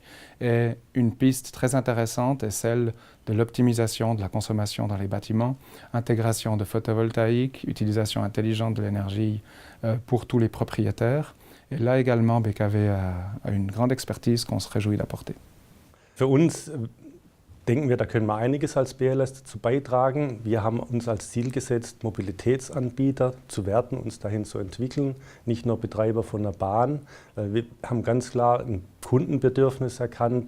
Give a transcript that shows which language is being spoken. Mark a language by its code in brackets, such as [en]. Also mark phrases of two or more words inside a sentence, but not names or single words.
[fr] Et une piste très intéressante est celle de l'optimisation de la consommation dans les bâtiments, intégration de photovoltaïque, utilisation intelligente de l'énergie pour tous les propriétaires. Et là également, BKV a une grande expertise qu'on se réjouit d'apporter. [de] Für uns denken wir, da können wir einiges als BLS dazu beitragen. Wir haben uns als Ziel gesetzt, Mobilitätsanbieter zu werden, uns dahin zu entwickeln, nicht nur Betreiber von der Bahn. Wir haben ganz klar ein Kundenbedürfnis erkannt.